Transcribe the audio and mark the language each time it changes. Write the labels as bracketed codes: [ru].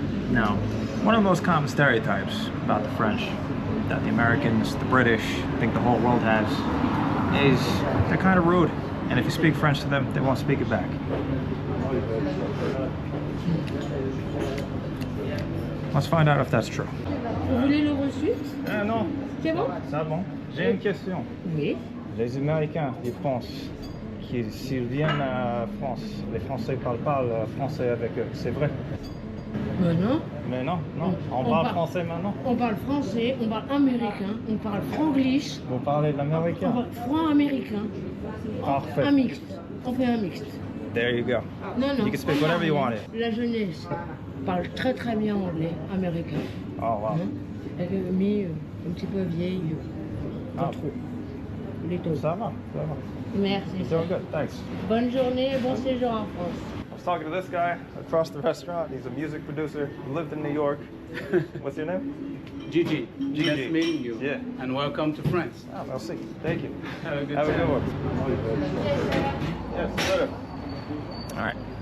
[en] Now, one of the most common stereotypes about the French, that the Americans, the British, I think the whole world has, is they're kind of rude. And if you speak French to them, they won't speak it back. Let's find out if that's true. [fr] Vous voulez le reçu? Non. C'est bon? Ça bon. J'ai une question. Oui. Les Américains, ils pensent qu'ils s'ils viennent à France, les Français parlent pas le français avec eux. C'est vrai? Ben non. Mais non, non. On parle français maintenant. On parle français, on parle américain, on parle franglish. Vous parlez de l'américain? On parle franc-américain. Parfait. Un mixte. On fait un mixte. [en] There you go. [fr] Non, non. [en] You can speak whatever you want. [fr] La jeunesse parle très très bien anglais, américain. [en] Oh wow. [fr] Mais un petit peu vieille. Pas trop. Les taux. Ça va, ça va. Merci. [en] Doing good, thanks. [fr] Bonne journée et bon séjour en France. [en] I was talking to this guy across the restaurant. He's a music producer. He lived in New York. What's your name? Gigi. Gigi. Nice meeting you. Yeah. And welcome to France. Oh, merci. Thank you. Have a good Have time. a good one. Yes, later. All right.